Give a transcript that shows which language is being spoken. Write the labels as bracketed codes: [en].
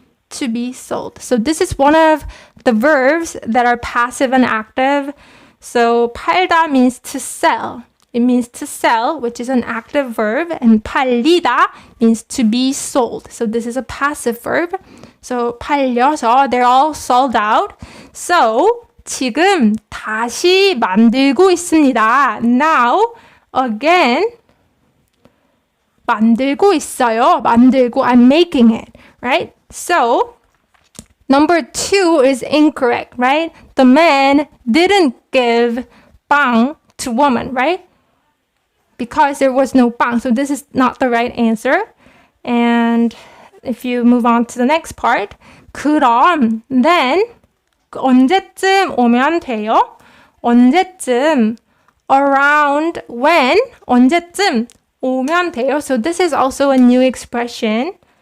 [en] So this is one of the verbs that are passive and active. So 팔다 means to sell. It means to sell, which is an active verb, and 팔리다 means to be sold. So this is a passive verb. So 팔려서, they're all sold out. [ko] So 지금 다시 만들고 있습니다. [en] Now, again, [ko] 만들고 있어요. [en] I'm making it, right? So number 2 is incorrect, right? The man didn't give 빵 to woman, right? Because there was no 빵. So this is not the right answer. And if you move on to the next part, 그럼, then, [ko] 언제쯤 오면 돼요? 언제쯤, [en] around when, [ko] 언제쯤 오면 돼요. [en] So this is also a new expression.